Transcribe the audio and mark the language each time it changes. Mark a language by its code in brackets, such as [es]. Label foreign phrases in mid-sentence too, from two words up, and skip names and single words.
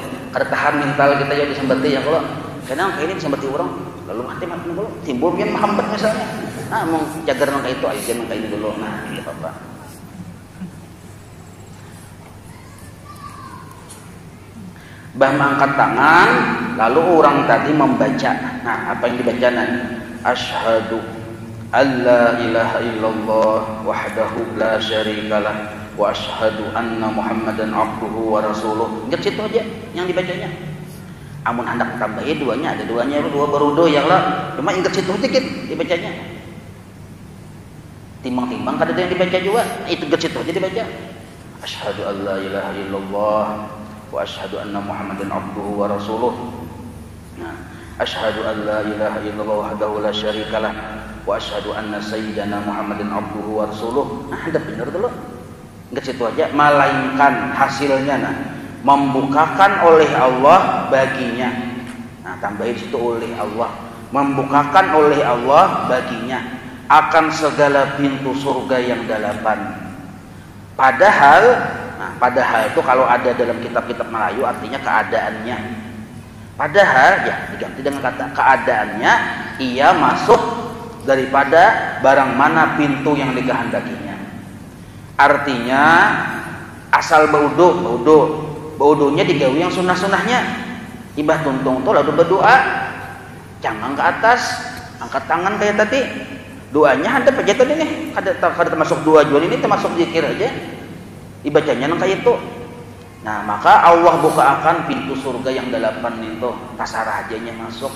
[bjn] Kada tahan mental kita jadi sembati ya kalau. Karena kayak ini sembati orang, lalu mati dulu, timbul pian mahambat misalnya. Nah, mau jagar nang kayak itu aja nang kayak ini dulu. Nah, itu apa? Bah mengangkat tangan, lalu orang tadi membaca. Nah, apa yang dibaca nanti? [ar] أشهد أن لا إله إلا الله وحده لا شريك له وأشهد أن محمدا عبده ورسوله. [bjn] Ingat situ aja yang dibacanya. Amun hendak tambahin duanya, ada duanya, dua berudo yang lah. Cuma ingat situ dikit dibacanya. Timbang-timbang kada ada yang dibaca juga. Itu ingat situ aja dibaca. [ar] أشهد أن لا إله إلا الله وأشهد أن محمدا عبده ورسوله. Nah, أشهد أن لا إله إلا الله وحده لا شريك له و وأشهد أن سيدنا محمد عبده ورسوله. [bjn] Nah, ada benar dulu. Enggak situ aja, melainkan hasilnya membukakan oleh Allah baginya. Nah, tambahin situ oleh Allah, membukakan oleh Allah baginya akan segala pintu surga yang delapan. Padahal itu kalau ada dalam kitab-kitab Melayu artinya keadaannya. Padahal ya diganti dengan kata keadaannya, ia masuk daripada barang mana pintu yang dikehendakinya. Artinya asal baudonya digawe yang sunah-sunahnya. Ibah tuntung tuh lalu berdoa, jangan ke atas, angkat tangan kayak tadi. Doanya ada aja tadi nih, kada termasuk dua jual ini termasuk zikir aja. Dibacanya nang kayak itu. Nah, maka Allah bukakan pintu surga yang delapan itu, kasar ajanya masuk.